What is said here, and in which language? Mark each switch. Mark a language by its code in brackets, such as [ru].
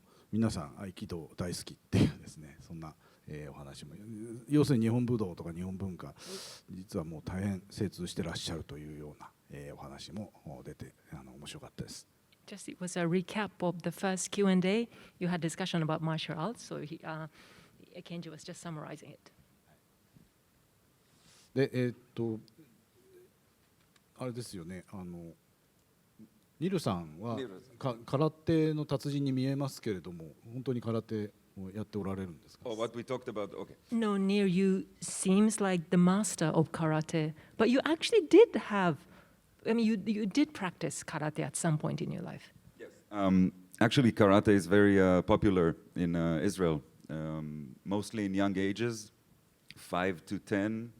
[ja] 皆さん合気道大好きっていうですね、そんな、お話も、要するに日本武道とか日本文化実はもう大変精通してらっしゃるというような、お話も出て面白かったです。 [en] Just it was a recap of the first Q&A. You had discussion about martial arts, so Kenji was just summarizing it. [ja] であれですよね、ニルさんは空手の達人に見えますけれども、本当に空手をやっておられるんですか？ [en] Oh, what we talked about. Okay. No, near you seems like the master of karate, but you actually did have, I mean, you did practice karate at some point in your life. Yes. Actually, karate is very popular in Israel, mostly in young ages, 5 to 10.